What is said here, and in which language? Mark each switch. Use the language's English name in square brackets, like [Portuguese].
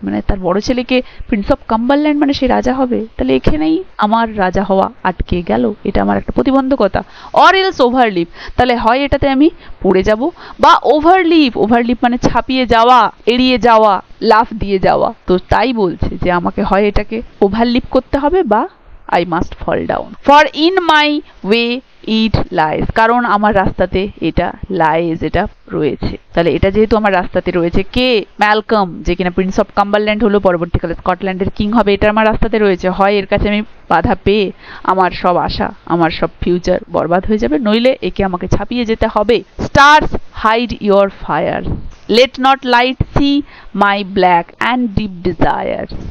[Bangla] মানে তার বড় ছেলেকে প্রিন্স অফ কাম্বারল্যান্ড মানে সে রাজা হবে, তাহলে এখানেই আমার রাজা হওয়া আটকে গেল, এটা আমার একটা প্রতিবন্ধকতা। [English] or else overlap, [Bangla] তাহলে হয় এটাতে আমি পড়ে যাব, বা ওভারলিপ, ওভারলিপ মানে ছাপিয়ে যাওয়া, এড়িয়ে যাওয়া, লাফ দিয়ে যাওয়া। তো তাই বলছে যে আমাকে হয় এটাকে ওভারলিপ করতে হবে বা [English] I must fall down. For in my way it lies, [Bangla] কারণ আমার রাস্তাতে এটা [English] lies, [Bangla] এটা রয়েছে। তাহলে এটা যেহেতু আমার রাস্তাতে রয়েছে, কে? ম্যালকম, যে কিনা প্রিন্স অফ কাম্বারল্যান্ড হলো, পরবর্তীকালে স্কটল্যান্ডের কিং হবে, এটা আমার রাস্তাতে রয়েছে। হয় এর কাছে আমি বাধা পেয়ে আমার সব আশা, আমার সব ফিউচার বরবাদ হয়ে যাবে, নইলে একে আমাকে ছাপিয়ে যেতে হবে। [English] Stars hide your fire, let not light see my black and deep desire.